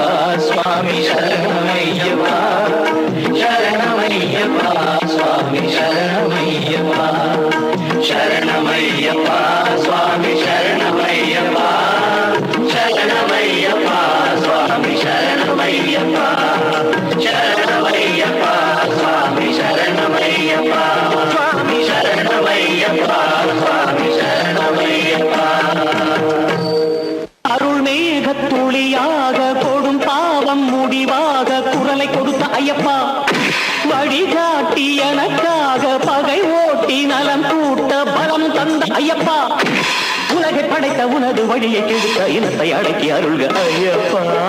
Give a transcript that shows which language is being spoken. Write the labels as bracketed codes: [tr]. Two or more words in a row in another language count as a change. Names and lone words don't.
[sa] स्वामी शरणमय्यप्पा शरणमय्यप्पा स्वामी शरणमय्यप्पा शरणमय्यप्पा स्वामी शरणमय्यप्पा शरणमय्यप्पा स्वामी शरणमय्यप्पा शरणमय्यप्पा स्वामी शरणमय्यप्पा स्वामी शरणमय्यप्पा स्वामी शरणमय्यप्पा [ta] அருள்மேகத்துளியாக கொடும் பாவம் முடிவாக குரலை கொடுத்த ஐயப்பா வழிகாட்டி எனக்காக பகை ஓட்டி நலம் கூட்ட பலம் தந்த ஐயப்பா உலகை படைத்த உனது வழியை கெடுத்த இனத்தை அடக்கி அருள்க ஐயப்பா